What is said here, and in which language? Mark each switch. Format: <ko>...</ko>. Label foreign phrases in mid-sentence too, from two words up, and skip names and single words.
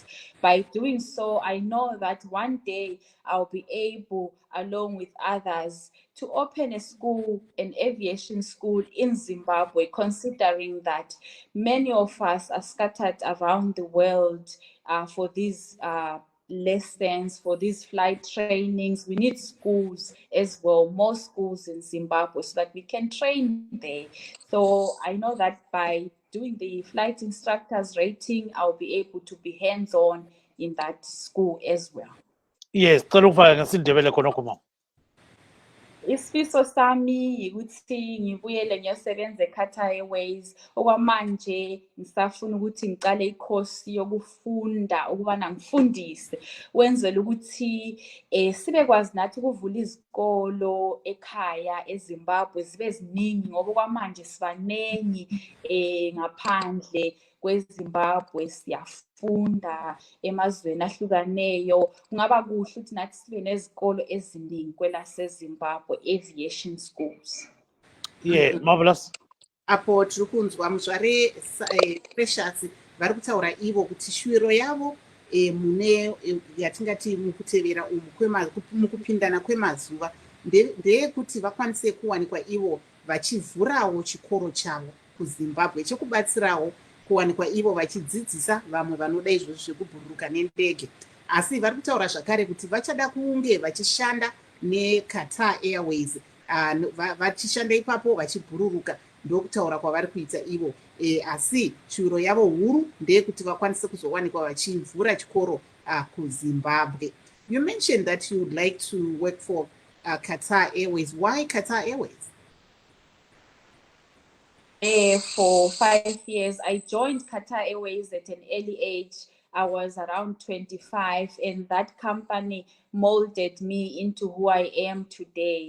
<en>By doing so, I know that one day I'll be able, along with others, to open a school, an aviation school in Zimbabwe, considering that many of us are scattered around the world for these lessons, for these flight trainings. We need schools as well, more schools in Zimbabwe, so that we can train there. So I know that by doing the flight instructors rating, I'll be able to be hands-on in that school as well. Yes,</en> <nd>ngasindebele khonokho mama. Isifiso sami ukuthi ngibuyele ngiyosebenza eQatar Airways. Okwamanje ngisafuna ukuthi ngiqale ikhosi yokufunda ukubana ngifundise, wenzela ukuthi sibekwazi nathi ukuvula izikolo ekhaya eZimbabwe zibe ziningi, ngoba kwamanje sibanengi ngaphandle kweZimbabwe, siyafunda emazweni ahlukaneyo. Kungaba kuhle ukuthi nathi sibe nezikolo eziningi kwelaseZimbabwe,</nd> <en>aviation schools. Yeah, marvelous.</en> <sn>Apo tiri kunzwa muzvare Precious vari kutaura ivo kuti shuviro yavo mune yatingati mukutevera umu mukupindana kwemazuva ndeyekuti vakwanise kuwanikwa ivo vachivhurawo chikoro chavo kuZimbabwe chekubatsirawo kuwanikwa ivo vachidzidzisa vamwe vanoda izvozvo zvekubhururuka nendege. Asi vari kutaura zvakare kuti vachada kunge vachishanda neQatar Airways, vachishanda ipapo vachibhururuka. Ndokutaura kwavari kuita ivo. Asi shuviro yavo huru ndeyekuti vakwanise kuzowanikwa vachivhura chikoro kuZimbabwe.</sn> <en>You mentioned that you would like to work for Qatar Airways. Why Qatar Airways? For 5 years, I joined Qatar Airways at an early age. I was around 25, and that company molded me into who I am today.</en>